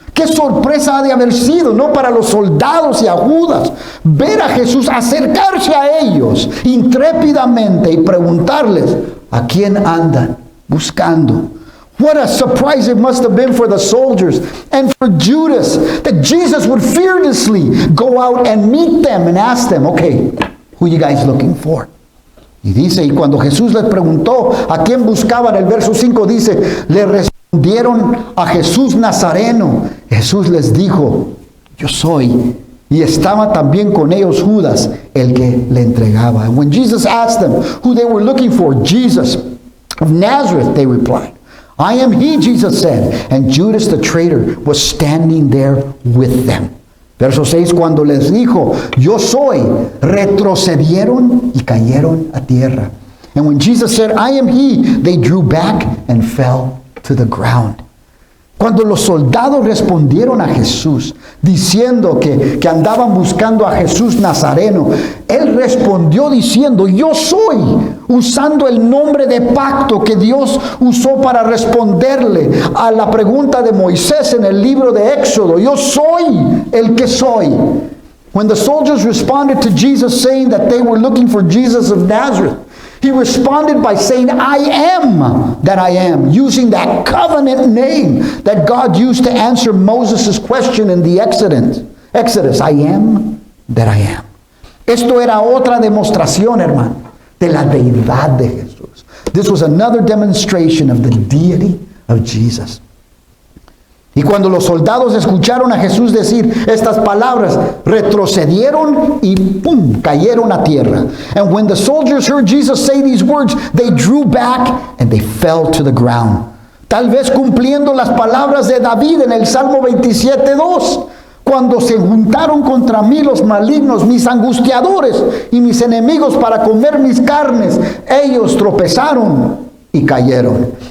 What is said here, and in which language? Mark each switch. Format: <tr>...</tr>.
<es>Qué sorpresa ha de haber sido, ¿no? Para los soldados y a Judas, ver a Jesús acercarse a ellos intrépidamente y preguntarles, ¿a quién andan buscando?</es> <en>What a surprise it must have been for the soldiers and for Judas that Jesus would fearlessly go out and meet them and ask them, okay, who you guys looking for?</en> <es>Y dice, y cuando Jesús les preguntó a quién buscaban, el verso 5 dice, le respondieron a Jesús Nazareno. Jesús les dijo, yo soy. Y estaba también con ellos Judas, el que le entregaba.</es> <en>And when Jesus asked them who they were looking for, Jesus of Nazareth, they replied. I am he, Jesus said. And Judas the traitor was standing there with them.</en> <es>Verso 6, cuando les dijo, yo soy, retrocedieron y cayeron a tierra.</es> <en>And when Jesus said, I am he, they drew back and fell to the ground.</en> <es>Cuando los soldados respondieron a Jesús, diciendo que andaban buscando a Jesús Nazareno, él respondió diciendo, yo soy, usando el nombre de pacto que Dios usó para responderle a la pregunta de Moisés en el libro de Éxodo. Yo soy el que soy.</es> <en>When the soldiers responded to Jesus saying that they were looking for Jesus of Nazareth, he responded by saying, I am that I am, using that covenant name that God used to answer Moses' question in the Exodus. I am that I am.</en> <es>Esto era otra demostración, hermano, de la deidad de Jesús.</es> <en>This was another demonstration of the deity of Jesus.</en> <es>Y cuando los soldados escucharon a Jesús decir estas palabras, retrocedieron y ¡pum!, cayeron a tierra.</es> <en>And when the soldiers heard Jesus say these words, they drew back and they fell to the ground.</en> <es>Tal vez cumpliendo las palabras de David en el Salmo 27:2. Cuando se juntaron contra mí los malignos, mis angustiadores y mis enemigos para comer mis carnes, ellos tropezaron y cayeron.</es>